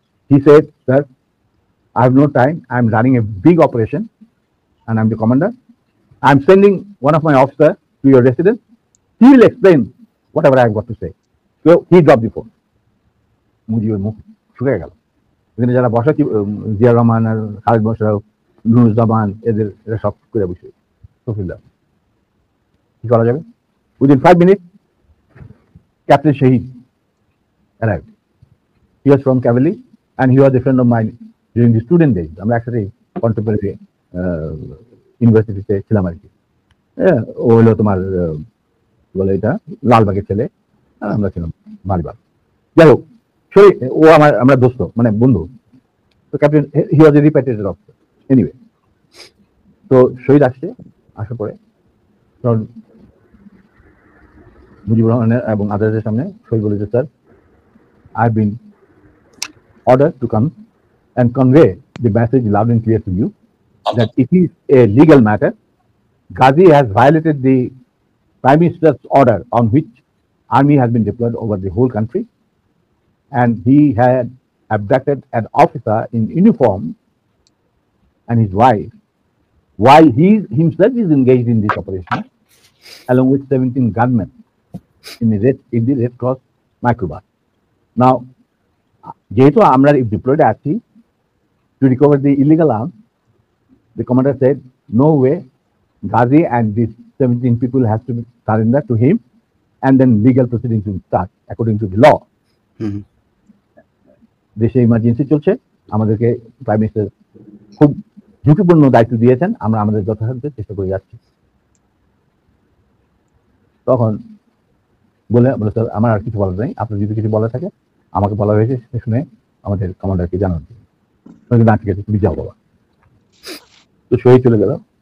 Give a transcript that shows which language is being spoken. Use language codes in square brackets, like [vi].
[en] He said, sir, I have no time, I am running a big operation and I am the commander. I am sending one of my officers to your residence. He will explain whatever I have got to say. So he dropped the phone. [bn] মুজিবের মুখ শুকিয়ে গেল। এখানে যারা বসা জিয়া রহমান আর খালেদ মোশাররফ, নুরুজ্জামান, এরা সব করে বসে সফিল্লা কি করা যাবে? [en] Within 5 minutes Captain Shahid arrived. He was from Cavalry and he was a friend of mine during the student days. [bn] আমরা একসাথে কন্টেম্পোরারি ইউনিভার্সিটিতে ছিলাম আর কি। ও হলো তোমার বলে এটা লালবাগের ছেলে, আর আমরা ছিলাম মালিবাগ। যাই হোক, ও আমরা দোস্ত, মানে বন্ধু। তো ক্যাপ্টেন [en] He was a repatriated officer anyway. [bn] তো শহীদ আসছে, আসার পরে তখন মুজিবুর রহমানের এবং আদালতের সামনে শহীদ বলেছে, [en] Sir, I have been ordered to come and convey the message loud and clear to you that it is a legal matter. Ghazi has violated the Prime Minister's order on which army has been deployed over the whole country, and he had abducted an officer in uniform and his wife while he himself is engaged in this operation along with 17 gunmen in the Red Cross microbus. Now, [bn] যেহেতু আমরা diploid আছি [en] to recover the illegal arms, the commander said, no way, Ghazi and these 17 people have to surrender to him, and then legal proceedings will start according to the law. [bn] দেশে emergency চলছে, আমাদেরকে prime minister খুব ঝুঁকিপূর্ণ দায়িত্ব দিয়েছেন, আমরা আমাদের যথাসাধ্য চেষ্টা করে যাচ্ছি। তখন বলে স্যার, আমার আর কিছু বলার নেই, আপনার যদি কিছু বলার থাকে আমাকে বলা হয়েছে শুনে আমাদের কমান্ডারকে জানান। না, ঠিক আছে, তুমি যাও বাবা। তো শহীদ চলে গেল।